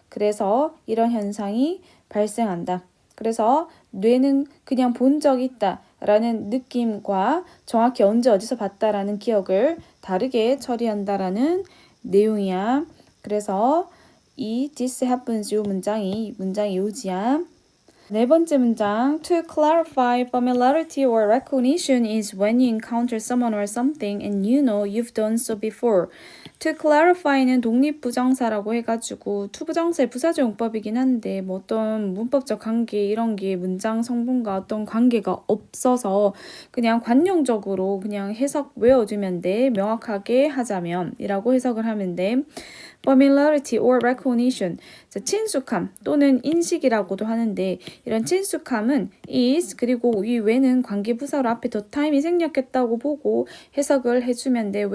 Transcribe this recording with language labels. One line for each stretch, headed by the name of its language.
Korean: 그래서 이런 현상이 발생한다. 그래서 뇌는 그냥 본 적 있다 라는 느낌과 정확히 언제 어디서 봤다라는 기억을 다르게 처리한다라는 내용이야. 그래서 이 this happens 이 문장이 요지야. 네 번째 문장
English: To clarify familiarity or recognition is when you encounter someone or something and you know you've done so before.
Korean: To clarify는 독립부정사라고 해가지고 투부정사의 부사적 용법이긴 한데 뭐 어떤 문법적 관계 이런 게 문장 성분과 어떤 관계가 없어서 그냥 관용적으로 그냥 해석 외워주면 돼. 명확하게 하자면 이라고 해석을 하면 돼. Familiarity or recognition, 자, 친숙함 또는 인식이라고도 하는데 이런 친숙함은 is 그리고 이 when은 관계부사로 앞에 the time이 생략했다고 보고 해석을 해주면 돼.